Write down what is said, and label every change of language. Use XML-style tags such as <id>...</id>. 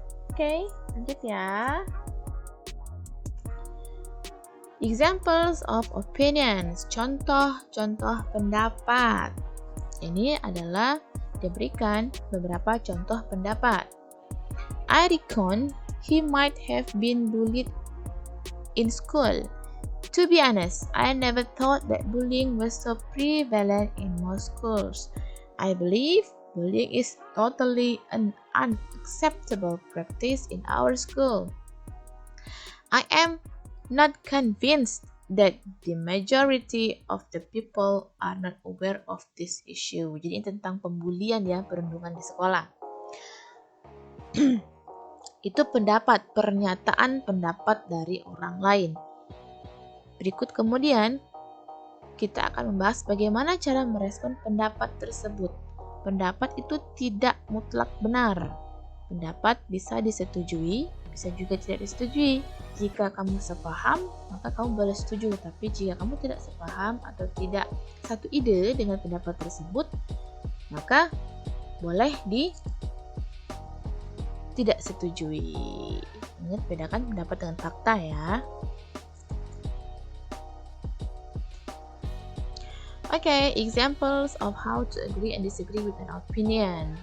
<id>Oke, lanjut ya.</id> <en>Examples of opinions,</en> <id>contoh-contoh pendapat. Ini adalah diberikan beberapa contoh pendapat.</id> <en>I reckon he might have been bullied in school. To be honest, I never thought that bullying was so prevalent in most schools. I believe bullying is totally an unacceptable practice in our school. I am not convinced that the majority of the people are not aware of this issue.</en> <id>Jadi ini tentang pembulian ya, perundungan di sekolah. Itu pendapat, pernyataan pendapat dari orang lain. Berikut kemudian kita akan membahas bagaimana cara merespon pendapat tersebut. Pendapat itu tidak mutlak benar. Pendapat bisa disetujui, bisa juga tidak disetujui. Jika kamu sepaham, maka kamu boleh setuju. Tapi jika kamu tidak sepaham atau tidak satu ide dengan pendapat tersebut, maka boleh tidak setujui. Ingat, bedakan pendapat dengan fakta ya.</id> <en>Okay, examples of how to agree and disagree with an opinion.</en>